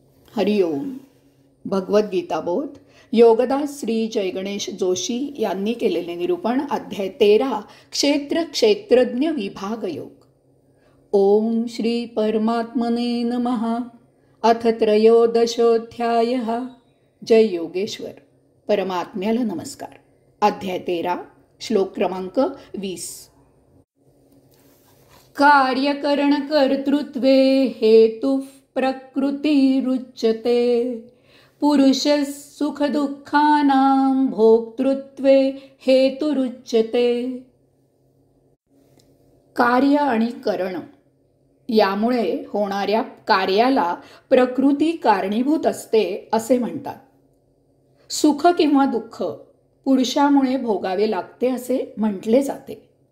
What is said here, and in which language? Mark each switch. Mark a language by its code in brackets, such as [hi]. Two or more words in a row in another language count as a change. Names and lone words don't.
[mr] हरिओम. भगवद्गीता बोध योगदास श्री जयगणेश जोशी यांनी केलेले निरूपण. अध्याय 13 क्षेत्र क्षेत्रज्ञ विभाग योग. [sa] ओम श्री परमात्मने नमः. अथ त्रयोदशोऽध्यायः. जय योगेश्वर. [mr] परमात्म्याला नमस्कार. अध्याय 13 श्लोक क्रमांक 20. [sa] कार्यकरण कर्तृत्वे हेतु प्रकृतिरुच्यते पुरुषः सुख दुःखानां भोक्तृत्वे हेतुरुच्यते. [mr] कार्य आणि करण यामुळे होणाऱ्या कार्याला प्रकृती कारणीभूत असते असे म्हणतात. सुख किंवा दुःख पुरुषामुळे भोगावे लागते असे म्हटले जाते.